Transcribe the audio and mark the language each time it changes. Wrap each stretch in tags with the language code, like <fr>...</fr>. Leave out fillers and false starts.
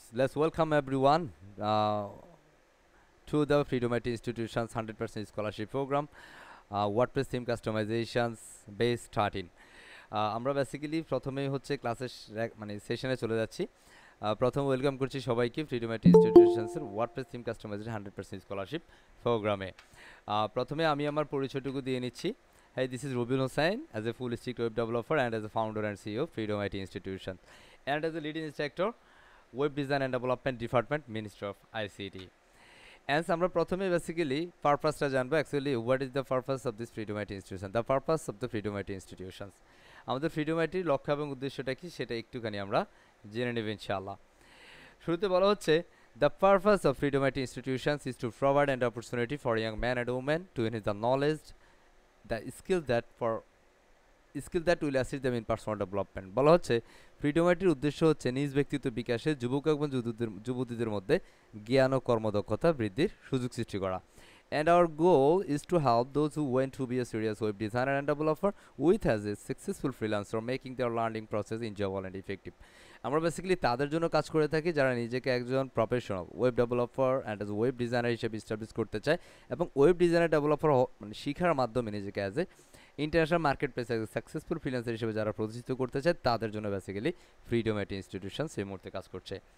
<en>Let's welcome everyone to the Freedom IT Institution's 100% scholarship program, WordPress theme customizations base starting.</en> <bn>আমরা basically প্রথমেই হচ্ছে ক্লাসের মানে সেশনে চলে যাচ্ছি। প্রথম ওয়েলকাম করছি সবাইকে freedom IT ইনস্টিটিউশনসের WordPress theme customisation 100% scholarship প্রোগ্রামে। প্রথমে আমি আমার পরিচয়টুকু দিয়ে নিচ্ছি।</bn> <en>Hey, this is Rubil Hossain as a full stack web developer and as a founder and CEO of Freedom IT Institution, and as a lead instructor, Web Design and Development Department, Ministry of ICT. And</en> <bn>আমরা প্রথমে basically পারপাসটা জানবো।</bn> <en>Actually what is the purpose of this freedom IT institution, the purpose of the freedom IT institutions.</en> <bn>আমাদের freedom আইটির লক্ষ্য এবং উদ্দেশ্যটা কি সেটা একটুখানি আমরা জেনে নেব ইনশাআল্লাহ। শুরুতে বলা হচ্ছে</bn> <en>the purpose of Freedom IT Institutions is to provide an opportunity for young men and women to enhance the knowledge, the skill that will assist them in personal development.</en> <bn>বলা হচ্ছে ফ্রিডম আইটির উদ্দেশ্য হচ্ছে নিজ ব্যক্তিত্ব বিকাশে যুবক এবং যুবতীদের মধ্যে জ্ঞান ও কর্মদক্ষতা বৃদ্ধির সুযোগ সৃষ্টি করা।</bn> <en>And our goal is to help those who want to be a serious web designer and developer with as a successful freelancer, making their learning process enjoyable and effective.</en> <bn>আমরা বেসিক্যালি তাদের জন্য কাজ করে থাকি যারা নিজেকে একজন professional web developer and as web designer হিসেবে এস্টাবলিশ করতে চায় এবং ওয়েব ডিজাইনার ডেভেলপার মানে শেখার মাধ্যমে নিজেকে অ্যাজ এ ইন্টারন্যাশনাল মার্কেট প্লেসে সাকসেসফুল ফ্রিল্যান্সার হিসেবে যারা প্রতিষ্ঠিত করতে চায় তাদের জন্য বেসিক্যালি ফ্রিডম আইটি ইনস্টিটিউশন সেই মুহূর্তে কাজ করছে।</bn>